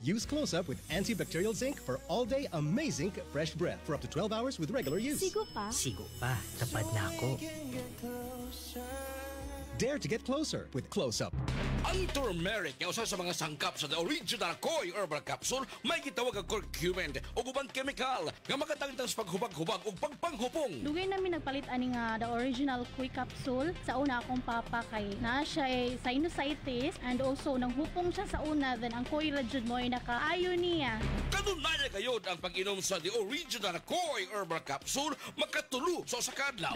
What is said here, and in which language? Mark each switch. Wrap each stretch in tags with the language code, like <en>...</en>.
<en>Use Close-Up with antibacterial zinc for all-day amazing fresh breath for up to 12 hours with regular use.</en> <ceb>Sigo pa. Sigo pa. Tapad na ako.</ceb> <en>Dare to get closer with Close-Up.</en> <ceb>Ang turmeric nga usa sa mga sangkap sa the original Koi Herbal Capsule may gitawag ang curcumin o ubang chemical nga makatangtang sa paghubag-hubag o pagpanghupong. Dugay namin nagpalit ani nga the original Koi Capsule sa una akong papa kay naa siya ay sinusitis and also nang hupong siya sa una then ang Koi ra jud mo ay nakaayo niya. Kanunay gayud ang pag-inom sa the original Koi Herbal Capsule makatulo sa usa ka adlaw.</ceb>